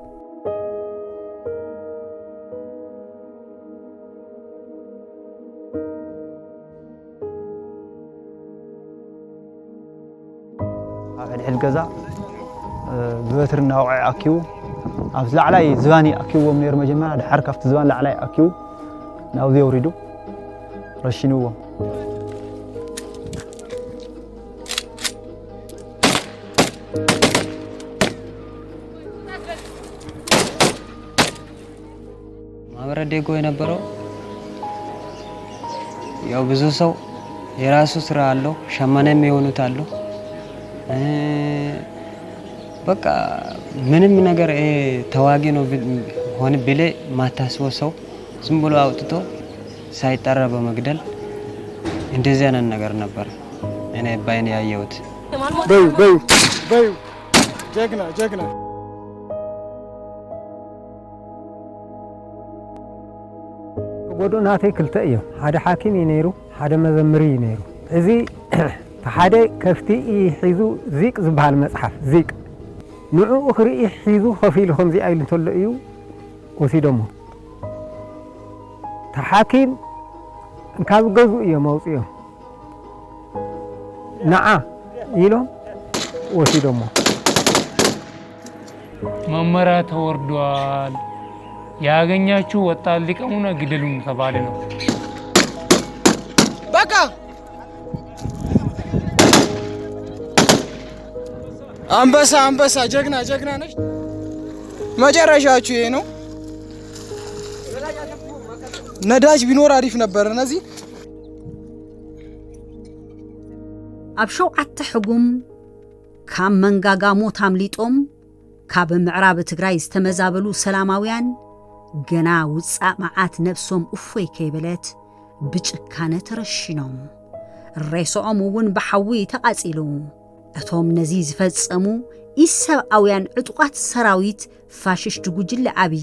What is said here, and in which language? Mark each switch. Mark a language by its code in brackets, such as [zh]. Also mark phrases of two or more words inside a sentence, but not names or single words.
[ti] ሕድ ገዛ ብበትርና ውዓይ ኣኪቡ ኣብ ላዕላይ ዝባኒ ኣኪብዎም ነይሩ። መጀመርያ ድሓር ካብቲ ዝባን ላዕላይ ኣኪቡ ናብዚ የውሪዱ ረሽንዎም። [am] ማህበረ ዴጎ የነበረው ያው ብዙ ሰው የራሱ ስራ አለው፣ ሸማኔም የሆኑት አሉ። በቃ ምንም ነገር ተዋጊ ነው ሆነ ብለ ማታስበው ሰው ዝም ብሎ አውጥቶ ሳይጠራ በመግደል እንደዚህ አይነት ነገር ነበር እኔ ባይኔ ያየሁት። በዩ ጀግና [ti] ጎዶናተይ ክልተ እዮም። ሓደ ሓኪም እዩ ነይሩ፣ ሓደ መዘምሪ እዩ ነይሩ። እዚ ሓደ ከፍቲ ሒዙ ዚቅ ዝበሃል መጽሓፍ ዚቅ ንዕኡ ክርኢ ሒዙ ከፍ ኢሉ ከምዚ ኢሉ እንተሎ እዩ ወሲዶሞ። ተሓኪም ካብ ገዝኡ እዮም ኣውፅኦም ነዓ ኢሎም ወሲዶሞ። [am] መመሪያ ተወርዷል፣ ያገኛችሁ ወጣት ሊቀሙና ግደሉን ተባለ ነው። በቃ አንበሳ ጀግና ነሽ። መጨረሻችሁ ይሄ ነው። ነዳጅ ቢኖር አሪፍ ነበር። እነዚህ [ti] ኣብ ሸውዓተ ሕጉም ካብ መንጋጋ ሞት ኣምሊጦም ካብ ምዕራብ ትግራይ ዝተመዛበሉ ሰላማውያን ገና ውፃእ መዓት ነፍሶም እፎይ ከይበለት ብጭካነ ተረሽኖም ሬሶኦም እውን ብሓዊ ተቃጺሉ እቶም ነዚ ዝፈጸሙ ኢሰብኣውያን ዕጡቃት ሰራዊት ፋሽስት ጉጅለ ኣብይ